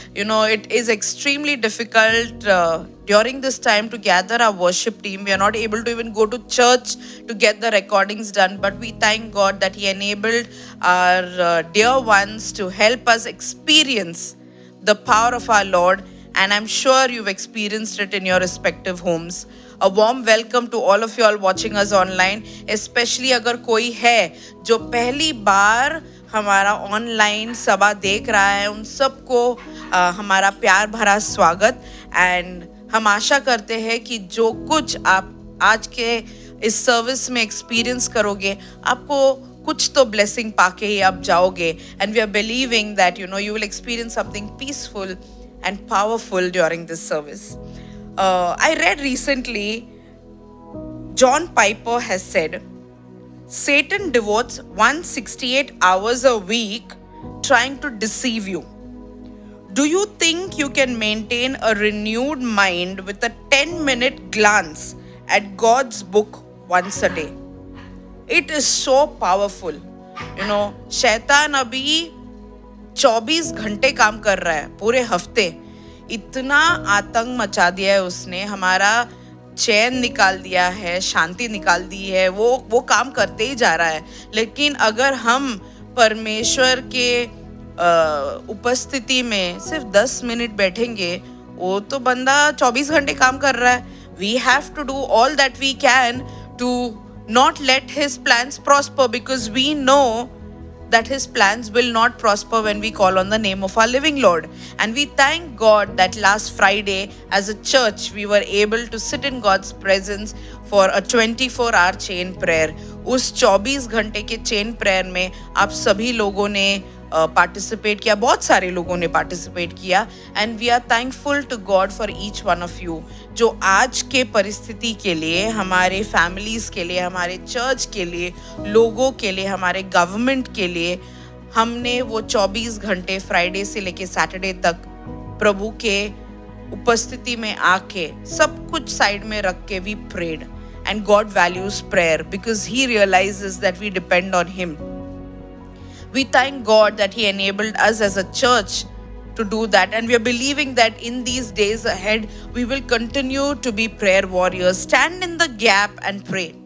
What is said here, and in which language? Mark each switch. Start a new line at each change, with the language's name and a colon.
English: You know, it is extremely difficult during this time to gather our worship team. We are not able to even go to church to get the recordings done, but we thank God that He enabled our dear ones to help us experience the power of our Lord, and I'm sure you've experienced it in your respective homes. A warm welcome to all of you all watching us online, especially
Hindi: अगर कोई है जो पहली बार हमारा online सभा देख रहा है, उन सबको हमारा प्यार भरा स्वागत।
English: and
Hindi: हम आशा करते हैं कि जो कुछ आप आज के इस सर्विस में एक्सपीरियंस करोगे, आपको कुछ तो ब्लेसिंग पाके ही आप जाओगे।
English: And we are believing that you will experience something peaceful and powerful during this service. I read recently, John Piper has said, Satan devotes 168 hours a week trying to deceive you. Do you think you can maintain a renewed mind with a 10-minute glance at God's book once a day? It is so powerful.
Hindi: शैतान अभी 24 घंटे काम कर रहा है पूरे हफ्ते। इतना आतंक मचा दिया है उसने, हमारा चैन निकाल दिया है, शांति निकाल दी है। वो काम करते ही जा रहा है। लेकिन अगर हम परमेश्वर के उपस्थिति में सिर्फ 10 मिनट बैठेंगे, वो तो बंदा 24 घंटे काम कर रहा है।
English: We have to do all that we can to not let his plans prosper, because we know that his plans will not prosper when we call on the name of our living Lord. And we thank God that last Friday as a church we were able to sit in God's presence for a 24-hour chain prayer.
Hindi: उस 24 घंटे के chain prayer में आप सभी लोगों ने participate किया, बहुत सारे लोगों ने पार्टिसिपेट किया।
English: and we are thankful to God for each one of you,
Hindi: जो आज के परिस्थिति के लिए, हमारे फैमिलीज के लिए, हमारे चर्च के लिए, लोगों के लिए, हमारे गवर्नमेंट के लिए, हमने वो 24 घंटे फ्राइडे से लेके सैटरडे तक प्रभु के उपस्थिति में आके सब कुछ साइड में रख के
English: We prayed. And God values prayer because he realises that we depend on him. We thank God that He enabled us as a church to do that, and we are believing that in these days ahead we will continue to be prayer warriors, stand in the gap and pray.